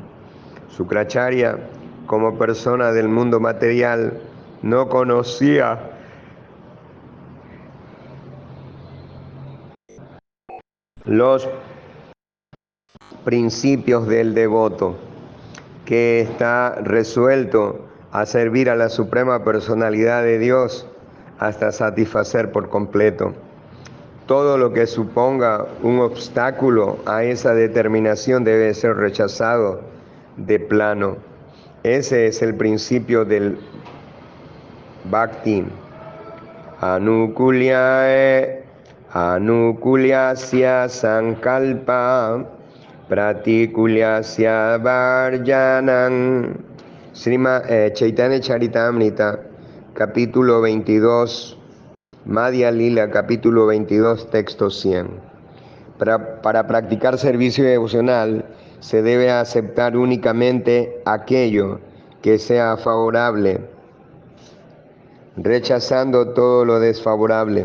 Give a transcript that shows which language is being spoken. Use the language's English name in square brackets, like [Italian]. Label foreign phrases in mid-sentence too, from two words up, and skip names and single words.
[Spanish] Sukracharya, como persona del mundo material, no conocía los principios del devoto, que está resuelto a servir a la suprema personalidad de Dios hasta satisfacer por completo. Todo lo que suponga un obstáculo a esa determinación debe ser rechazado de plano. Ese es el principio del Bhakti. [Sanskrit] अनुकूल्यस्य सङ्कल्प प्रतिकूल्यस्य वर्जनम्. [Spanish] Chaitanya Charitamrita, capítulo 22, Madhya Lila, capítulo 22, texto 100. Para practicar servicio devocional se debe aceptar únicamente aquello que sea favorable, rechazando todo lo desfavorable.